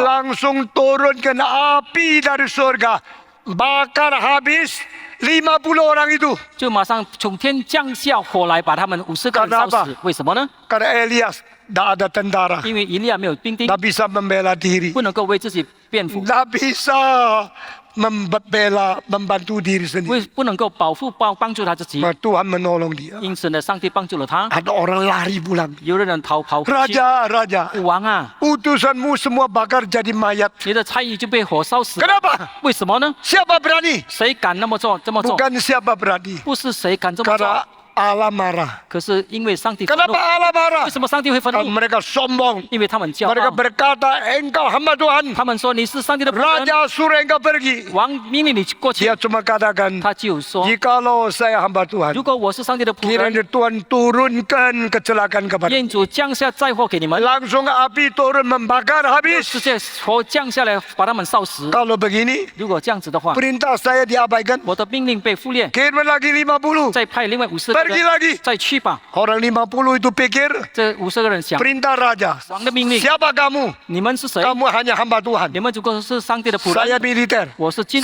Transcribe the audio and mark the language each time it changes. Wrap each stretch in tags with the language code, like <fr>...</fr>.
<id>Langsung turunkan api dari surga. Bakar habis 50 orang itu.</id> <zh>就马上从天降下火来，把他们50个人烧死。为什么呢？</zh> <id>Karena Elias tidak ada tentara.</id> <zh>因为以利亚没有兵丁，</zh> <id>Tak bisa membela diri.</id> <zh>不能够为自己辩护，</zh> <id>Tak bisa membantu diri sendiri.</id> <zh>不能够帮助他自己。</zh> <id>Maka Tuhan menolong dia.</id> <zh>因此呢，上帝帮助了他。</zh> <id>Ada orang lari pulang.</id> <zh>有的人逃跑回去。</zh> <id>Raja,</id> <zh>王啊，</zh> <id>utusanmu semua bakar jadi mayat.</id> <zh>你的差役就被火烧死了。</zh> <id>Kenapa?</id> <zh>为什么呢？</zh> <id>Siapa berani?</id> <zh>谁敢这么做？</zh> <id>Bukan siapa berani.</id> <zh>不是谁敢这么做，</zh> <id>Karena Allah marah.</id> <zh>可是因为上帝愤怒。</zh> <id>Kenapa Allah marah?</id> <zh>为什么上帝会愤</zh> <id>Karena</id> <zh>怒？</zh> <id>mereka sombong.</id> <zh>因为他们骄</zh> <id>Mereka</id> <zh>傲。</zh> <id>berkata, engkau hamba Tuhan.</id> <zh>他们说你是上帝的仆人，</zh> <id>Raja suruh engkau pergi.</id> <zh>王命令你过去</zh> <id>Dia。 cuma katakan,</id> <zh>他只有说，</zh> <id>jikalau saya hamba Tuhan,</id> <zh>如果我是上帝的仆人，</zh> <id>kiranya Tuhan turunkan kecelakaan kepada.</id> <zh>愿主降下灾祸给你们，</zh> <id>Langsung api turun membakar habis.</id> <zh>直接火降下来把他们烧死。</zh> <id>Kalau begini,</id> <zh>如果这样子的话，</zh> <id>perintah saya diabaikan.</id> <zh>我的命令被忽略，</zh> <id>Kirim lagi 50.</id> <zh>再派另外50个</zh> <id>Pergi</id> <zh>人</zh> <id>lagi.</id> <zh>再去吧。</zh> <id>Orang 50 itu pikir,</id> <zh>这50个人想，</zh> <id>perintah raja.</id> <zh>王的命令，</zh> <id>Siapa kamu?</id> <zh>你们是谁？</zh> <id>Kamu hanya hamba Tuhan.</id> <zh>你们如果是上帝的仆</zh> <id>Saya</id> <zh>人，</zh> <id>militer.</id> <zh>我是军</zh>